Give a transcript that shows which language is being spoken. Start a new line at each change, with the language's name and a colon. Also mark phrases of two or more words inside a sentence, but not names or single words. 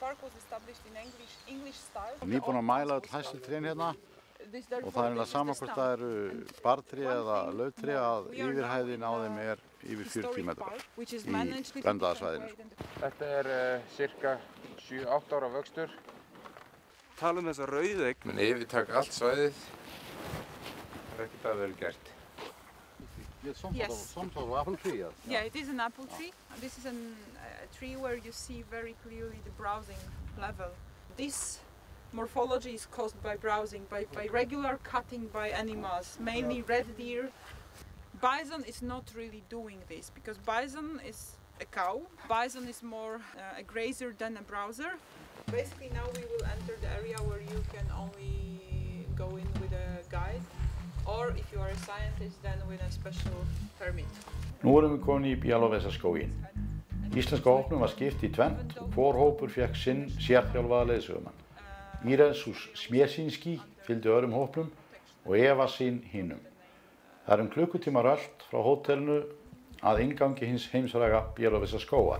Icelandic: Nýbúin að mæla öll hæstu trén hérna og það er sama hvort það eru bartré eða lauftré að yfirhæðin á þeim er yfir 40 metrar í verndarsvæðinu. Þetta er cirka 7-8 ára vöxtur. Tala um þessa rauðeign. Men yfirtak allt svæðið. Það er ekkert að vel gert.
English: Yes. Some sort of apple tree. Yeah, it is an apple tree. This is a tree where you see very clearly the browsing level. This morphology is caused by browsing, by regular cutting by animals, mainly red deer. Bison is not really doing this because bison is a cow. Bison is more a grazer than a browser. Basically now we will enter the area where you can only go in with a guide, or if you are a scientist then with a special permit.
Icelandic: Nú erum við komin í Białowieża skóginn. Íslenska hópnum var skipt í tvennt og hvor hópur fékk sinn sérþjálfaða leiðsögumann. Irasus Smierzyński fylgdi öðrum hópnum og Eva sín hinum. Það er klukkutíma rölt frá hótelinu að inngangi hins heimsfræga Białowieża skógar.